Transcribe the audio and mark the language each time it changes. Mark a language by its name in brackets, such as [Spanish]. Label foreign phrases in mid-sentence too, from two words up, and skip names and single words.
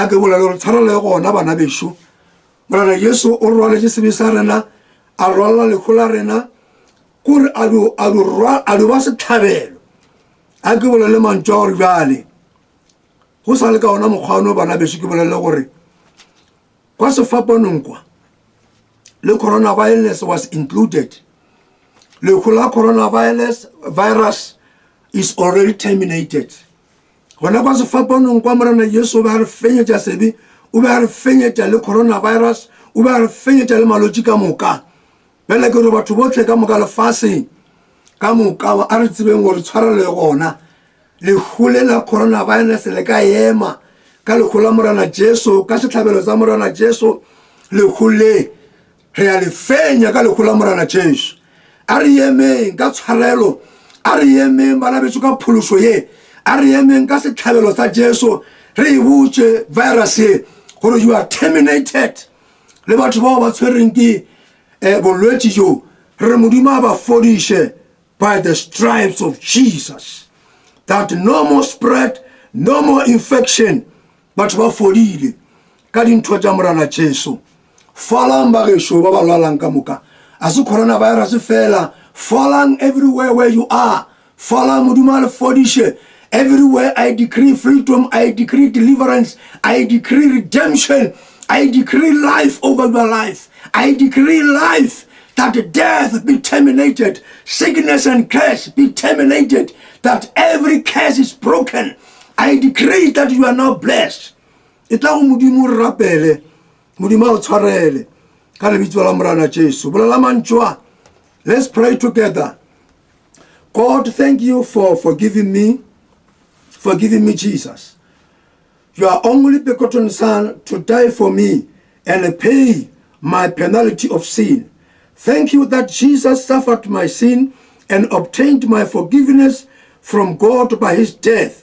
[Northern Sotho] ke bolela gore tshwarelo e gona bana besho morana Yesu o rwaletse sebe sa rena a rwala lekgola rena kore a do ba setlhabelo a ke bolele mantso gore bjale go sa le ka ona mokgwano bana besho ke bolele gore kwa sefapanong kwa le [English] coronavirus was included. Le coronavirus is already terminated. [Northern Sotho] Gona kwa sefapanong kwa morana Yesu ba re fenyetša sebe o ba re fenyetša le coronavirus o ba re fenyetša le malwetši ka moka bele ke re batho botlhe ka moka lefaseng ka moka a re tsebeng gore tshwarelo e gona legole la coronavirus le ka ema ka legola morana Jesu ka setlhabelo sa morana Jesu legole re ya le fenya ka legola morana Jesu a re emeng ka tshwarelo a re emeng bana betso ka phološo ye a re emeng ka setlhabelo sa Jesu re e botse virus ye gore [English] you are terminated [Northern Sotho] le batho bao ba tshwereng ke bolwetši jo re modimo a ba fodiše [English] by the stripes of Jesus that no more spread no more infection [Northern Sotho] batho ba fodile ka dintho tša morana Jesu falang ba gesho ba ba lwalang ka moka a se coronavirus fela falang [English] everywhere where you are [Northern Sotho] falang modimo a le fodiše everywhere. [English] I decree freedom, I decree deliverance, I decree redemption, I decree life over your life, I decree life, that death be terminated, sickness and curse be terminated, that every curse is broken. I decree that you are now blessed. [Northern Sotho] Itla go modimo rapele modimo o tshwarele ka lebitso la morana Jesu bolela mantšwa. [English] Let's pray together. God, thank you for forgiving me, Jesus, your only begotten Son, to die for me and pay my penalty of sin. Thank you that Jesus suffered my sin and obtained my forgiveness from God by his death.